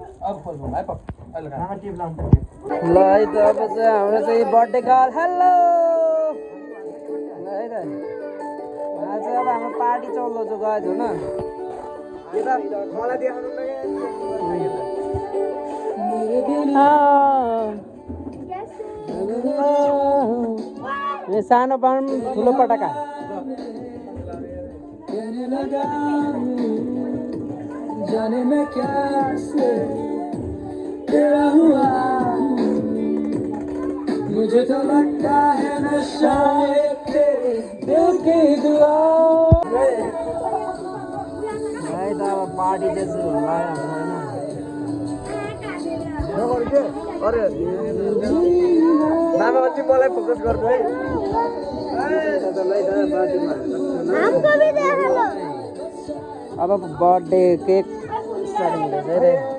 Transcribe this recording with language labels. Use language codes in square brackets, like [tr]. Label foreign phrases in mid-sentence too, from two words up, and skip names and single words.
[ne] ल है त अब चाहिँ हाम्रो चाहिँ [en] birthday girl [ne] हेलो है त आज अब हाम्रो पार्टी चल्दैछ गएछ हो न सानो पाउँ ठुलो पटाका [hi] जाने में कैसे तेरा हुआ मुझे तो लगता है नशा तेरे दिल की दुआ भाई तो [ne] अब पार्टी जैसे होला अरे मामा चाहिँ मलाई फोकस गर्नु है अब [en] birthday cake starting [ne] हुँदैछ रे